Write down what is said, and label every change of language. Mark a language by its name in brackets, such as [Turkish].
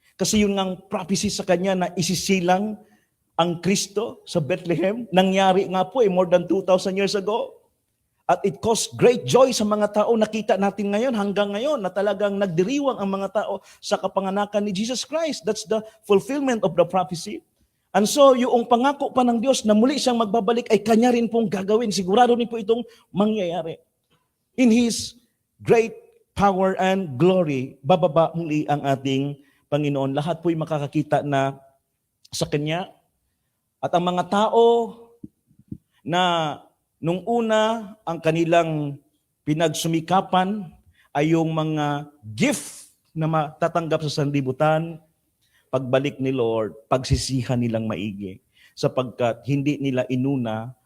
[Filipino] Kasi yun ang prophecy sa Kanya na isisilang ang Kristo sa Bethlehem. Nangyari nga po more than 2,000 years ago. At [English] it caused great joy [Filipino] sa mga tao. Nakita natin ngayon, hanggang ngayon, na talagang nagdiriwang ang mga tao sa kapanganakan ni Jesus Christ. [English] That's the fulfillment of the prophecy. [Filipino] And so, yung pangako pa ng Diyos na muli siyang magbabalik ay Kanya rin pong gagawin. Sigurado rin po itong mangyayari. [English] In His great power and glory, [Filipino] bababa muli ang ating Panginoon. Lahat po'y makakakita na sa Kanya. At ang mga tao na nung una ang kanilang pinagsumikapan ay yung mga gift na matatanggap sa sanlibutan, pagbalik ni Lord, pagsisihan nilang maigi. Sapagkat hindi nila inuna